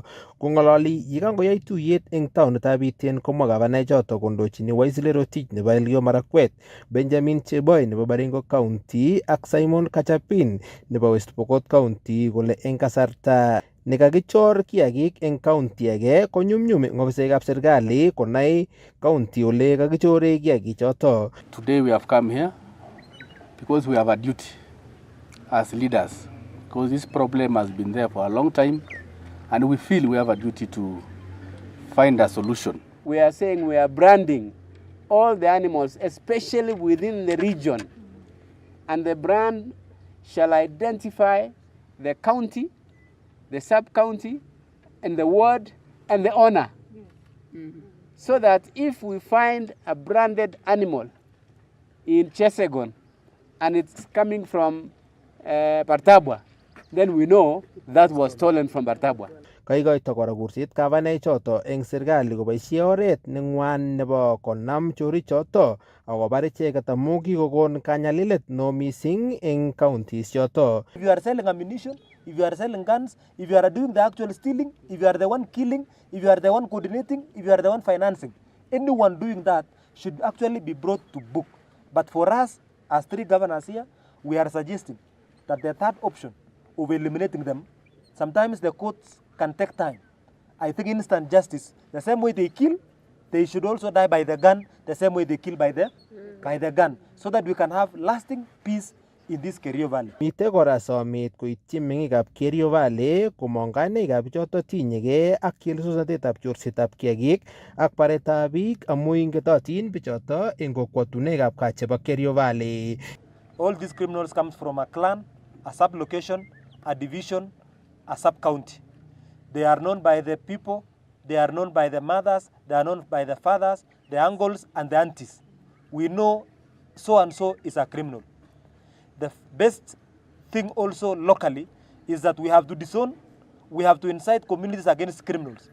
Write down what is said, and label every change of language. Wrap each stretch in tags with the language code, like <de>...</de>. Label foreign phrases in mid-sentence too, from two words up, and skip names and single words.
<kln>Kong'ololi yekangoyai tuyet eng taonitab Iten komwa gavanaek choto kondochini Waisile Rotich nebo Elgeyo Marakwet, Benjamin Cheboy nebo Baringo County ak Simon Kachapin nebo West Pokot County kole eng kasarta nekakichor kiagik eng county age konyumnyum eng ofisaekab serikali konai county ole kakichore kiagik choto.</kln> <en>Today we have come here because we have a duty as leaders, because this problem has been there for a long time and we feel we have a duty to find a solution. We are saying we are branding all the animals, especially within the region, and the brand shall identify the county, the sub-county, and the ward, and the owner. So that if we find a branded animal in Chesegon and it's coming from Bartabwa, then we know that was stolen from Bartabwa.</en> <kln>Kaikoito kora kursit gavanaek choto eng serikali koboisie oret neng'wan nebo konam chorik choto akobar icheket amu kikokon kanyalilet no mising eng counties choto.</kln> <en>If you are selling ammunition, if you are selling guns, if you are doing the actual stealing, if you are the one killing, if you are the one coordinating, if you are the one financing, anyone doing that should actually be brought to book. But for us, as three governors here, we are suggesting that the third option of eliminating them, sometimes the courts can take time. I think instant justice, the same way they kill, they should also die by the gun, the same way they kill by the gun, so that we can have lasting peace in this Kerio Valley.</en> <kln>Mite kora somit koityi meng'ikab Kerio Valley komong kainaikab bichoto tinyegei ak chelesosnatetab chorsetab kiagik ak baretab biik amu ingetotin bichoto eng kokwotunwekab gaa chebo Kerio Valley.</kln> <en>All these criminals comes from a clan, a sub-location, a division, a sub-county. They are known by the people, they are known by the mothers, they are known by the fathers, the uncles and the aunties. We know so and so is a criminal. The best thing also locally is that we have to disown, we have to incite communities against criminals.</en>